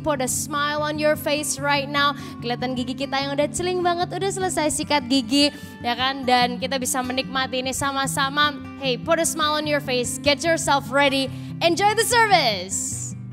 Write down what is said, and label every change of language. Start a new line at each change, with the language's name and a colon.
English: Put a smile on your face right now.
Indonesian: Kelihatan gigi kita yang udah celing banget, udah selesai sikat gigi, ya kan? Dan kita bisa menikmati ini sama-sama.
English: Hey, put a smile on your face, get yourself ready, enjoy the service.